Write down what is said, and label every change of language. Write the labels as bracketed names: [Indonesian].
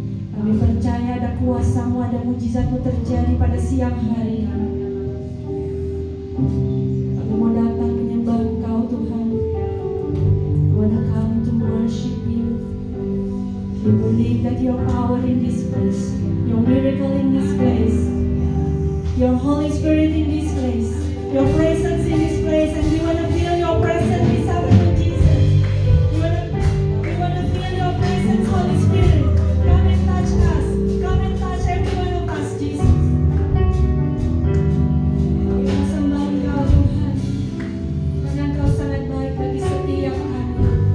[Indonesian] Kami percaya ada kuasa-Mu, ada mujizat-Mu terjadi pada siang hari ini. Kami mau datang menyembah Engkau Tuhan. [English] We wanna come to worship You. We believe that Your power in this place, Your miracle in this place, Your Holy Spirit in this place, Your presence in this place, and we wanna feel Your presence this afternoon, Jesus. We wanna feel Your presence, Holy Spirit. Come and touch us. Come and touch every one of us, Jesus. [Indonesian] Kita sembah Engkau Tuhan, karena Engkau sangat baik bagi setiap kami.